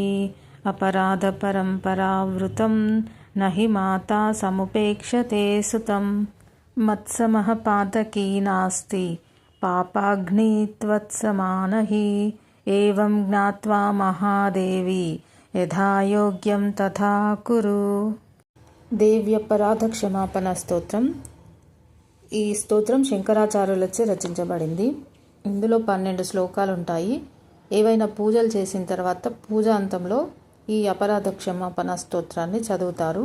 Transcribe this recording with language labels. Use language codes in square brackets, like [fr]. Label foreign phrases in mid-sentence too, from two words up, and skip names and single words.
[sa] अपराधपरम्परावृतं न हि माता समुपेक्षते सुतं। मत्समः पातकी नास्ति पापाग्नि त्वत्समान हि, एवं ज्ञात्वा महादेवी यथा योग्यं तथा कुरु। [te] దేవ్యపరాధ క్షమాపణ స్తోత్రం. ఈ స్తోత్రం శంకరాచార్యులచే రచించబడింది. ఇందులో 12 శ్లోకాలు ఉంటాయి. ఏవైనా పూజలు చేసిన తర్వాత పూజా అంతంలో ఈ అపరాధ క్షమాపణ స్తోత్రాన్ని చదువుతారు.